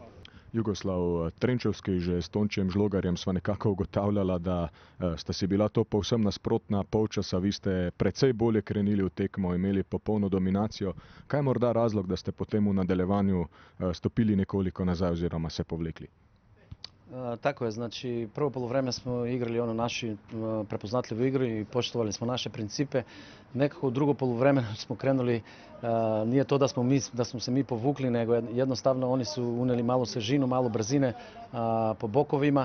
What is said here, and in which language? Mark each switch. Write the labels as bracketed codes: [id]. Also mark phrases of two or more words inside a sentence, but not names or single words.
[sl] Jugoslav Trenčovski, že s Tončijem Žlogarjem sva nekako ugotavljala, da sta si bila to povsem nasprotna polčasa, vi ste precej bolje krenili v tekmo, imeli popolno dominacijo. Kaj je morda razlog, da ste potem v nadaljevanju stopili nekoliko nazaj oziroma se povlekli? [sr] Tako je, znači prvo poluvreme smo igrali ono naši prepoznatljivu igru i poštovali smo naše principe. Nekako u drugo poluvreme smo krenuli, nije to da smo se mi povukli, nego jednostavno oni su uneli malo svežinu, malo brzine po bokovima.